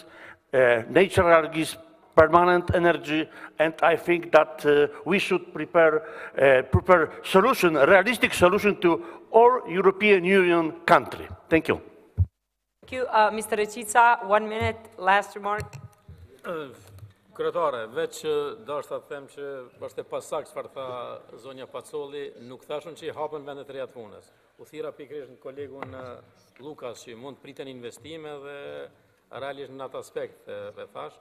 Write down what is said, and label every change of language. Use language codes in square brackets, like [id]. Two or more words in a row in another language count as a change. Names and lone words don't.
[en] Natural gas, permanent energy, and I think that we should prepare solution, a realistic solution to all European Union countries. Thank you. Thank you. Mr. Recica, 1 minute, last remark. [sq] Kryetare, veç do është të them që është e pasakt çfarë tha zonja Pacolli, nuk thashun që i hapën vendet e reja të punës. U thira pikërisht në kolegun Lukas që mund të priten investime dhe realisht në atë aspekt e thash.